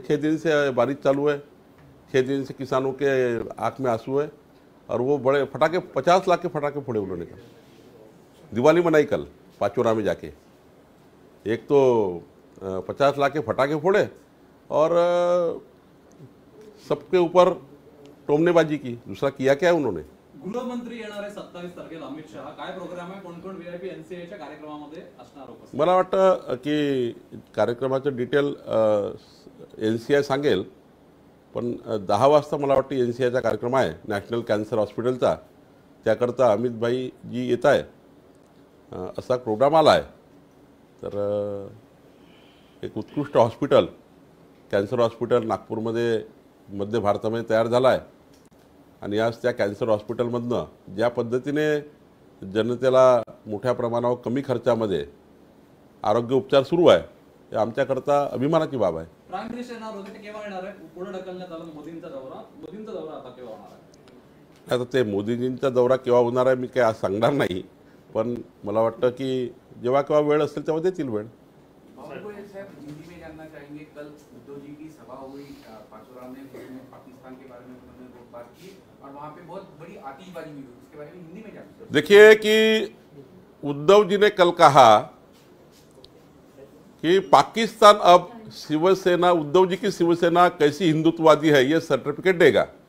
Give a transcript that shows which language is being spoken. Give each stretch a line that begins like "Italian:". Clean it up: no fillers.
Hindi: 6 दिन से बारिश चालू है, 6 दिन से किसानों के आँख में आंसू है, और वो बड़े फटाके 50 लाख के फटाके फोड़े उन्होंने. कहा दिवाली मनाई कल पाचोरा में जाके. एक तो 50 लाख के फटाके फोड़े और सबके ऊपर टोमनेबाजी की. दूसरा किया क्या है उन्होंने?
Marathi: गृहमंत्री येणार आहे 27 तारखेला अमित शहा. काय प्रोग्राम आहे, कोण कोण व्हीआयपी एनसीएच्या कार्यक्रमामध्ये असणार उपस्थित? मला वाटतं की कार्यक्रमाचं डिटेल NCI सांगेल, पण 10 वाजता मला वाटतं NCIचा कार्यक्रम आहे नॅशनल कॅन्सर हॉस्पिटलचा. त्याकरता अमितभाई जी येत आहे असा प्रोग्राम आला आहे. तर एक उत्कृष्ट हॉस्पिटल, कॅन्सर हॉस्पिटल नागपूरमध्ये मध्य भारतामध्ये तयार झाला आहे. आणि आज त्या कॅन्सर हॉस्पिटलमधनं ज्या पद्धतीने जनतेला मोठ्या प्रमाणावर कमी खर्चामध्ये आरोग्य उपचार सुरू आहे, हे आमच्याकरता अभिमानाची बाब आहे. प्राईम मिनिस्टर येणार होते, ते केव्हा येणार आहे? पुढे ढकलण्यात आलं मोदींचा दौरा. मोदींचा दौरा आता केव्हा होणार आहे? आता ते मोदीजींचा दौरा केव्हा होणार आहे मी काय आज सांगणार नाही, पण मला वाटतं की जेव्हा केव्हा वेळ असेल तेव्हा देतील वेळ.
Hindi: साहब हिंदी में जानना चाहेंगे, कल उद्धव जी की सभा हुई पाचोरा में, उसमें पाकिस्तान के बारे में उन्होंने बहुत बात की और वहाँ पे बहुत बड़ी आतिशबाजी हुई. उसके बारे में हिंदी में जानना. देखिए कि उद्धव जी ने कल कहा कि पाकिस्तान अब शिवसेना, उद्धव जी की शिवसेना कैसी हिंदुत्ववादी है ये सर्टिफिकेट देगा.